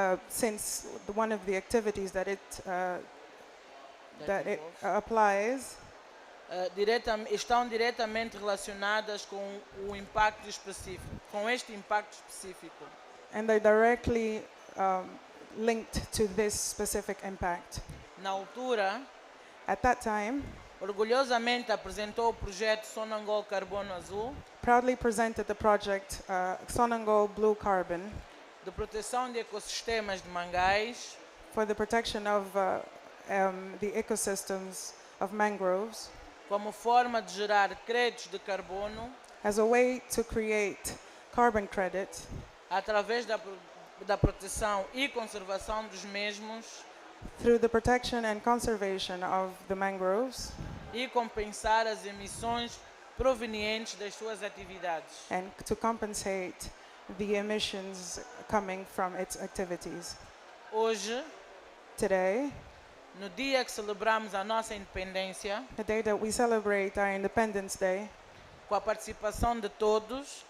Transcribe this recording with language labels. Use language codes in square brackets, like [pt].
[en] since one of the activities that it applies [pt] estão diretamente relacionadas com o impacto específico, com este impacto específico. [en] and they're directly linked to this specific impact. [pt] Na altura, [en] At that time, [pt] orgulhosamente apresentou o projeto Sonangol Carbono Azul, [en] proudly presented the project Sonangol Blue Carbon [pt] de proteção de ecossistemas de mangais, [en] for the protection of the ecosystems of mangroves [pt] como forma de gerar créditos de carbono [en] as a way to create carbon credit [pt] através da proteção e conservação dos mesmos [en] through the protection and conservation of the mangroves [pt] e compensar as emissões provenientes das suas atividades. [en] and to compensate the emissions coming from its activities. [pt] Hoje, [en] Today, [pt] no dia que celebramos a nossa independência, [en] the day that we celebrate our Independence Day, [pt] com a participação de todos,